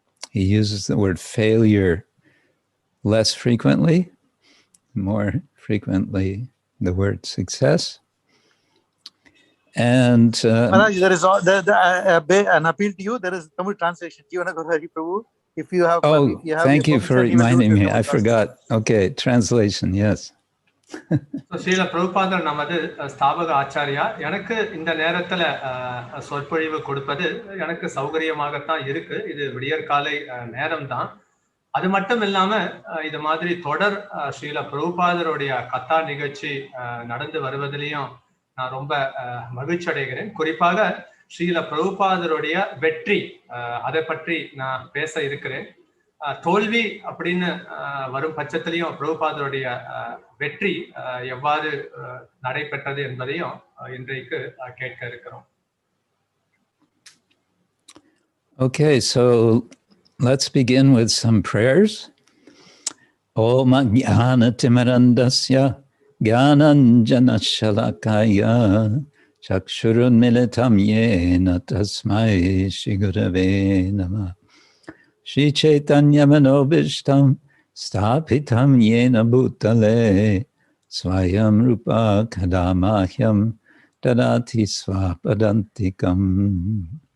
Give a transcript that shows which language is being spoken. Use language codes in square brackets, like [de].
[en] He uses the word failure less frequently, more frequently the word success. And Maharaj, there is an appeal to you. There is Tamil translation. If you have, thank you for reminding me. I forgot. Okay, translation, yes. [ta] Srila பிரபுபாதர் நமது ஸ்தாபக ஆச்சாரியா. எனக்கு இந்த நேரத்துல சொற்பொழிவு கொடுப்பது எனக்கு சௌகரியமாகத்தான் இருக்கு. இது விடியற்காலை நேரம் தான். அது மட்டும் இல்லாம இது மாதிரி தொடர் ஸ்ரீல பிரபுபாதருடைய கத்தா நிகழ்ச்சி நடந்து வருவதிலையும் நான் ரொம்ப மகிழ்ச்சி அடைகிறேன். குறிப்பாக ஸ்ரீல பிரபுபாதருடைய வெற்றி, அதை பற்றி நான் பேச இருக்கிறேன். தோல்வி அப்படின்னு வரும் பட்சத்திலையும் பிரபுபாதருடைய வெற்றி எவ்வாறு நடைபெற்றது என்பதையும் இன்றைக்கு கேட்க இருக்கிறோம். [en] Okay, so let's begin with some prayers. [sa] Om Jnana Timirandasya Jnananjana Shalakaya Chakshurun Militam Yena Tasmai Shri Gurave Namah Shri Chaitanya Manobishtam Stapitam Yena Bhutale Swayam Rupa Kadamahyam Dadati Swapadantikam